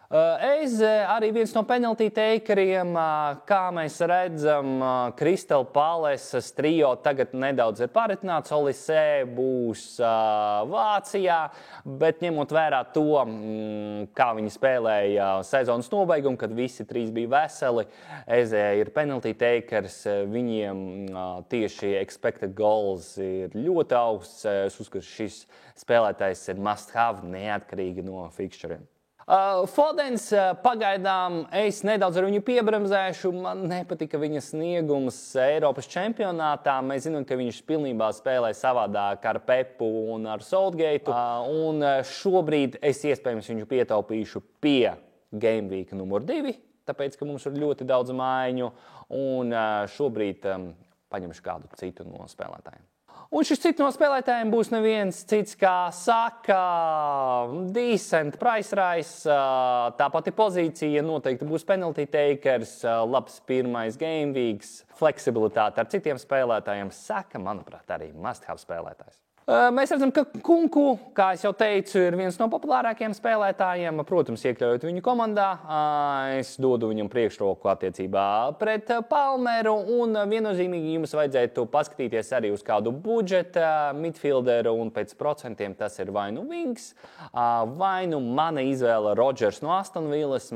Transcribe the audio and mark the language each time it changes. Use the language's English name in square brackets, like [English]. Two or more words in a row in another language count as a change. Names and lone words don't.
[Latvian] Arī viens no [English] penalty takeriem, [Latvian] kā mēs redzam, Crystal Palaces trio tagad nedaudz ir paritināts. Olise būs Vācijā, bet ņemot vērā to, kā viņi spēlēja sezonas nobeigumu, kad visi trīs bija veseli, Eze ir [English] penalty takers, [Latvian] viņiem tieši [English] expected goals [Latvian] ir ļoti augsts. Es uzskatu, šis spēlētājs ir [English] must have [Latvian] neatkarīgi no fixturiem. Fodens pagaidām es nedaudz ar viņu piebremzēšu. Man nepatika viņa sniegums Eiropas čempionātā. Mēs zinām, ka viņš pilnībā spēlē savādāk ar Pepu un ar Southgateu. Un šobrīd es iespējams viņu pietaupīšu pie [English] Game Week [Latvian] numur 2, tāpēc, ka mums ir ļoti daudz mājiņu. Un šobrīd paņemšu kādu citu no spēlētājiem. Un šis cits no spēlētājiem būs neviens cits, kā saka, [English] decent price rise, [Latvian] tā pati pozīcija noteikti būs [English] penalty takers, [Latvian] labs pirmais [English] game weeks, [Latvian] fleksibilitāte ar citiem spēlētājiem, saka, manuprāt, arī [English] must have [Latvian] spēlētājs. Mēs redzam, ka Kunku, kā es jau teicu, ir viens no populārākajiem spēlētājiem. Protams, iekļaujot viņu komandā, es dodu viņam priekšroku attiecībā pret Palmeru. Un viennozīmīgi jums vajadzētu paskatīties arī uz kādu budžeta midfielderu, un pēc procentiem tas ir vai nu Wings, vai nu mana izvēle Rodgers no Aston Villas.